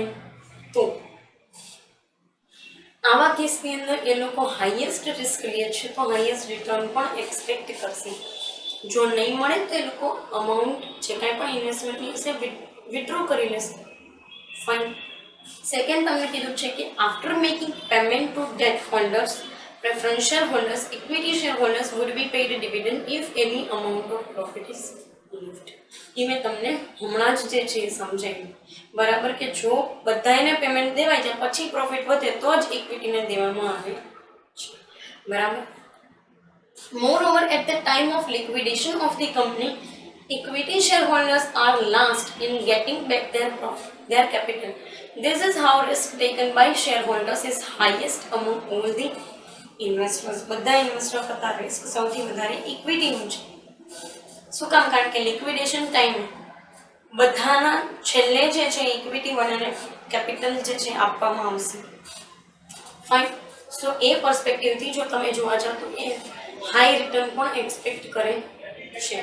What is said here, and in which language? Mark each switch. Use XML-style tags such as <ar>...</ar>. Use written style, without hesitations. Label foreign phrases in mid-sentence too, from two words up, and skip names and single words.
<gu>તો આવા કેસની અંદર એ લોકો</gu> <en>highest risk</en> <gu>લે છે તો</gu> <en>highest return</en> <gu>પણ એક્સપેક્ટ કરશે. જો નહીં મળે તો એ લોકો અમાઉન્ટ જે કાંઈ પણ ઇન્વેસ્ટમેન્ટની હશે વિથડ્રો કરી લેશે. ફાઇન. સેકન્ડ તમને કીધું છે કે</gu> <en>after making payment to debt holders, preference shareholders, equity shareholders would be paid a dividend if any amount of profit is left.</en> <gu>એ મેં તમને હમણાં જ જે છે એ સમજાવ્યું. બરાબર કે જો બધાને પેમેન્ટ દેવાય જાય પછી પ્રોફિટ વધે તો જ ઇક્વિટીને દેવામાં આવે છે. બરાબર.</gu> <en>Moreover, at the time of liquidation of the company, equity shareholders are last in getting back their capital. This is how risk taken by shareholders is highest among all the ઇન્વેસ્ટર્સ.</en> <gu>બધા ઇન્વેસ્ટર કરતાં રિસ્ક સૌથી વધારે ઇક્વિટીનું છે. શું કામ? કારણ કે</gu> <en>liquidation time</en> <gu>બધાના છેલ્લે જે છે ઇક્વિટી વાળાને કેપિટલ જે છે આપવામાં આવશે. ફાઇન. સો એ પર્સપેક્ટિવથી જો તમે જોવા જાઓ તો એ</gu> <en>high return</en> <gu>પણ એક્સપેક્ટ કરે છે.</gu>